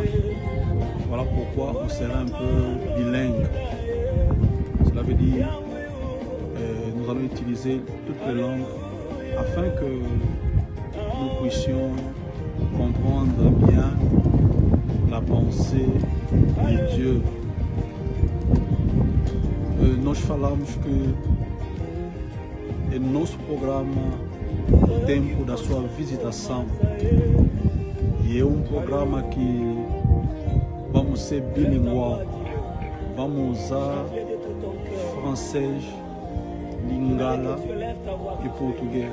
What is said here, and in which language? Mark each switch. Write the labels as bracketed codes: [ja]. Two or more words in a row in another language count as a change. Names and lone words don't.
[fr] Voilà pourquoi on sera un peu bilingue. Cela veut dire nous allons utiliser toutes les langues afin que nous puissions comprendre bien la pensée de Dieu. [pt] Nós falamos que em nosso programa O Tempo da Sua Visitação, e é programa que vamos ser bilingual, vamos usar francês, lingala e português.